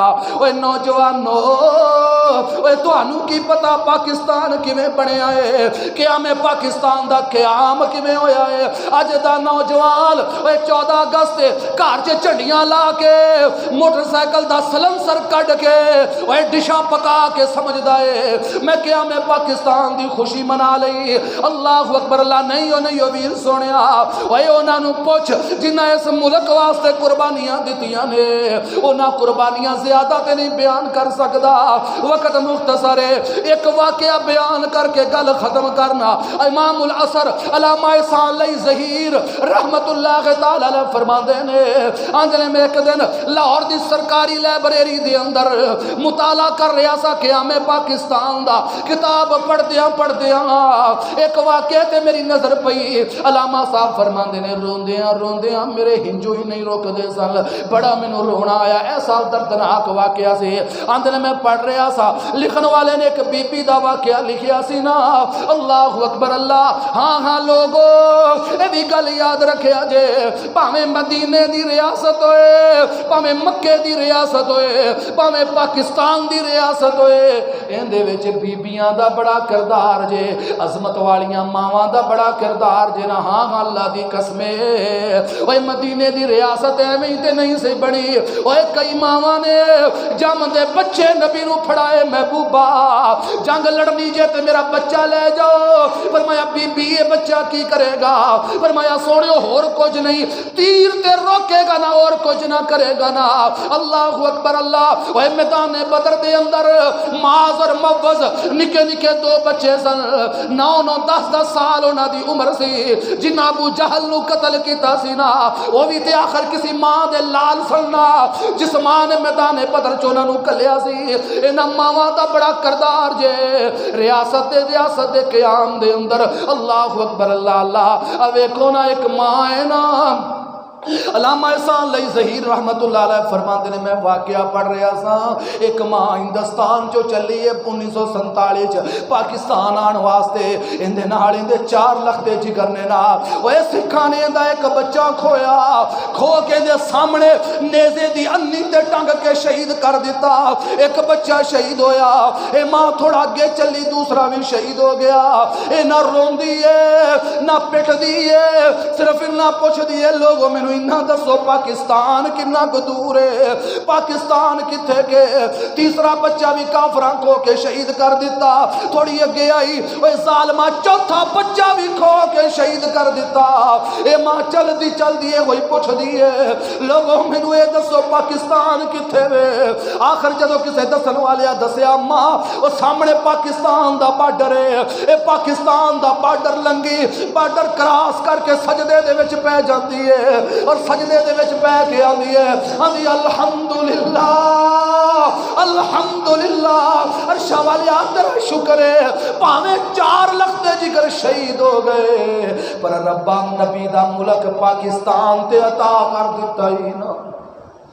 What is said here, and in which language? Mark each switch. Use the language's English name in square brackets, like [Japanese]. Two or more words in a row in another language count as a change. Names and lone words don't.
[Punjabi] اوے نوجوانو، اوے تانوں کی پتا پاکستان کیویں بنیا ہے؟ قیام پاکستان دا قیام کیویں ہویا ہے؟ اج دا نوجوان اوے 14 اگست گھر چ جھنڈیاں لا کے، موٹر سائیکل دا سلنسر کڈ کے، اوے ڈشاں پکا کے سمجھدا ہے میں قیام پاکستان دی خوشی منا لئی۔ [Arabic] اللہ اکبر، [Punjabi] اللہ نہیں او نہیں او ویر سونیا، اوے انہاں نوں پوچھ جنہاں اس ملک واسطے قربانیاں دتیاں نے، انہاں قربانیاں زیادہ تے نہیں بیان کر سکدا، وقت مختصر ہے۔ ایک واقعہ بیان کر کے گل ختم کرنا۔ امام العصر علامہ احسان علی ظہیر [Arabic] رحمت اللہ تعالی علیہ [Punjabi] فرماندے نے، انجلے میں ایک دن لاہور دی سرکاری لائبریری دے اندر مطالعہ کر رہا سا قیام پاکستان دا، کتاب پڑھدیاں ایک واقعہ تے میری نظر پئی۔ علامہ صاحب فرماندے نے، روندیاں میرے ہنجو ہی نہیں روک دے سن، بڑا مینوں رونا آیا، ایسا دردناک واقعہ سے۔ اندر میں پڑھ رہا سا، لکھن والے نے ایک بی بی دا واقعہ لکھیا سی نا۔ [Arabic] اللہ اکبر اللہ، [Punjabi] ہاں لوگو اے بھی گل یاد رکھیا جے، پاویں مدینے دی ریاست ہوئے، پاویں مکے دی ریاست ہوئے، پاویں پاکستان دی ریاست ہوئے، اندے وچ بیبیاں دا بڑا کردار جے، عظمت والیاں ماواں دا بڑا کردار جے نا۔ ہاں اللہ دی قسم، اوے مدینے دی ریاست ایویں تے نہیں سی بنی، اوے کئی ماواں نے جم دے بچے نبی نو پھڑائے، محبوبہ جنگ لڑنی جے تے میرا بچہ لے جاؤ۔ [Urdu] فرمایا بی بی یہ بچہ کی کرے گا؟ فرمایا سوڑیو اور کچھ نہیں، تیر تے روکے گا نا اور کچھ نہ کرے گا نا۔ [Arabic] اللہ اکبر اللہ، [Punjabi] وہ میدان بدر دے اندر معاذ اور موز نکے 2 بچے سن، 9-10 سال انہاں دی عمر سی، جنہ ابو جہل نو قتل کیتا سی نا، وہ بھی تے آخر کسی ماں دے لال سننا، جس ماں نے میدان بدر چونا نو کلیا سی۔ انہاں ماواں دا بڑا کردار جے، ریاست دے قیام دے اندر۔ [Arabic] اللہ اکبر اللہ اللہ، [Punjabi] ویکھو نا ایک ماں ہے نا۔ علامہ احسان علی ظہیر [Arabic] رحمت اللہ علیہ [Punjabi] فرماندے نے، میں واقعہ پڑھ رہا سا، ایک ماں ہندوستان جو چلی ہے 1947 پاکستان آن واسطے، اندے نال اندے 4 لختے جگر نے نا، وہ سکھاں نے دا ایک بچہ کھویا، کھو کے دے سامنے نیزے دی انی تے ٹنگ کے شہید کر دیتا، ایک بچہ شہید ہویا۔ اے ماں تھوڑا آگے چلی، دوسرا بھی شہید ہو گیا۔ اے نہ روندی ہے نہ پٹ دی ہے، صرف نہ پوچھ دی ہے لوگوں میں انہاں دسو پاکستان کنا کو دور ہے، پاکستان کتھے کے؟ تیسرا بچہ بھی کافراں کھو کے شہید کر دیتا۔ تھوڑی اگے آئی، اوے ظالمہ 4تھا بچہ بھی کھو کے شہید کر دیتا۔ اے ماں چل دی ہے، کوئی پوچھ دی ہے لوگوں مینوں اے دسو پاکستان کتھے وے؟ آخر جدو کسے دسن والیا دسیا، ماں او سامنے پاکستان دا بارڈر ہے، اے پاکستان دا بارڈر لنگی، بارڈر کراس کر کے سجدے دے وچ پہ جاندی ہے، اور سجدے دے وچ پہ کے آندی ہے، آندی [Arabic] الحمدللہ الحمدللہ، [Punjabi] عرش والے تیرا شکر ہے، پاویں 4 لختے جگر شہید ہو گئے، پر ربا نبی دا ملک پاکستان تے عطا کر دیتا ہی نا۔